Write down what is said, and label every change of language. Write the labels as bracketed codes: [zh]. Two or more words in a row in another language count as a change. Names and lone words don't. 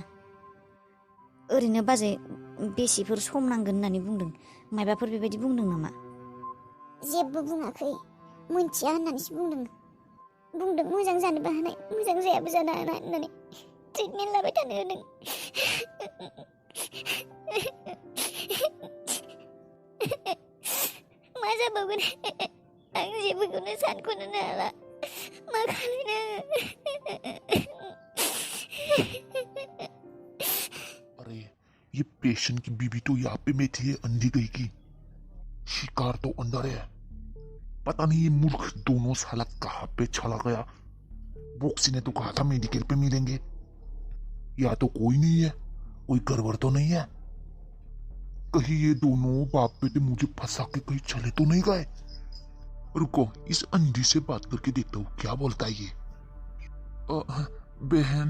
[brx] ओरैनो बाजै बेसेफोर सम नांगोन होननानै बुंदों मायबाफोर बेबायदि बुंदों नामा जेबो बुङाखै मोनथिया होननानैसो बुंदों मोजां जानोबो हानाय मोजां जायाबो जानो हानाय होननानै ट्रिटमेन्ट लाबाय थानो होदों मा जाबावगोन आं जेबोखौनो सानख'नोनो हाला मा खालायनो [hi] अरे ये पेशेंट की बीवी तो यहाँ पे बैठी है अंधी गई की शिकार तो अंदर है पता नहीं ये मूर्ख दोनों साला कहाँ पे चला गया बॉक्सी ने तो कहा था मेडिकल पे मिलेंगे या तो कोई नहीं है कोई गड़बड़ तो नहीं है कहीं ये दोनों बाप बेटे मुझे फंसा के कहीं चले तो नहीं गए रुको इस अंधी से बात करके देखता हूँ क्या बोलता है ये बहन